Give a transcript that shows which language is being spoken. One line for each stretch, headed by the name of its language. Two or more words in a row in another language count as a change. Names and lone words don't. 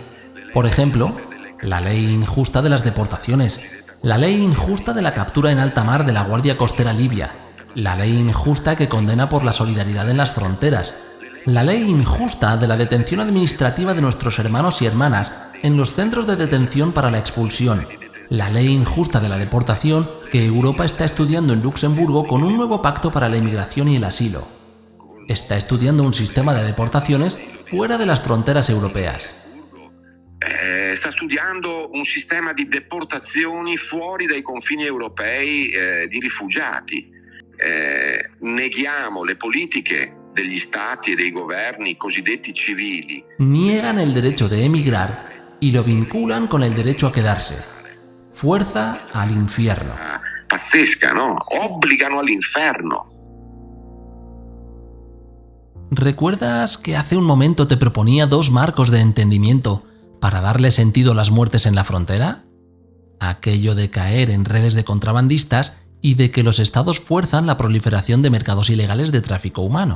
Spanish: Por ejemplo, la ley injusta de las deportaciones, la ley injusta de la captura en alta mar de la Guardia Costera Libia, la ley injusta que condena por la solidaridad en las fronteras, la ley injusta de la detención administrativa de nuestros hermanos y hermanas en los centros de detención para la expulsión, la ley injusta de la deportación que Europa está estudiando en Luxemburgo con un nuevo pacto para la inmigración y el asilo. Está estudiando un sistema de deportaciones fuera de las fronteras europeas.
Italian: Sta studiando un sistema di deportazioni fuori dai confini europei di rifugiati. Neghiamo le politiche degli stati e dei governi cosiddetti civili.
Spanish: Niegan el derecho de emigrar y lo vinculan con el derecho a quedarse. Fuerza al infierno.
Italian: Pazzesca, ¿no? Obbligano all'inferno.
Spanish: ¿Recuerdas que hace un momento te proponía 2 marcos de entendimiento para darle sentido a las muertes en la frontera? Aquello de caer en redes de contrabandistas y de que los estados fuerzan la proliferación de mercados ilegales de tráfico humano.